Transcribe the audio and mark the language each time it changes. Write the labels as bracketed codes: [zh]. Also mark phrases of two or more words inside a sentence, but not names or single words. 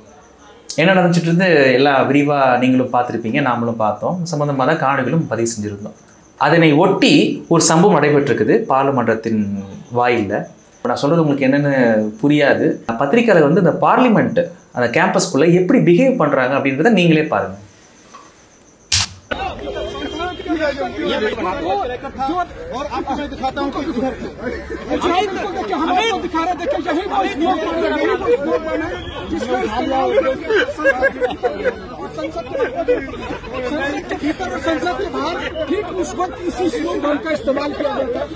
[ta] என்ன நடந்துச்சுட்டு இருந்து எல்லாம் விரிவாக நீங்களும் பார்த்துருப்பீங்க, நாமளும் பார்த்தோம். சம்பந்தமாக தான் காணொளிகளும் பதிவு செஞ்சுருந்தோம். அதனை ஒட்டி ஒரு சம்பவம் நடைபெற்றிருக்குது பார்லிமெண்டத்தின் வாயிலில். நான் சொல்கிறது உங்களுக்கு என்னென்னு புரியாது. பத்திரிக்கையாளர் வந்து இந்த பார்லிமெண்ட் அந்த கேம்பஸ்க்குள்ளே எப்படி பிஹேவ் பண்ணுறாங்க அப்படின்றத நீங்களே பாருங்கள். [hi] और आपको मैं दिखाता हूँ इधर हमें दिखा रहे थे कि यही संसद के भीतर और संसद के बाहर ठीक उस वक्त इसी स्लोगन भवन का इस्तेमाल किया जाता है।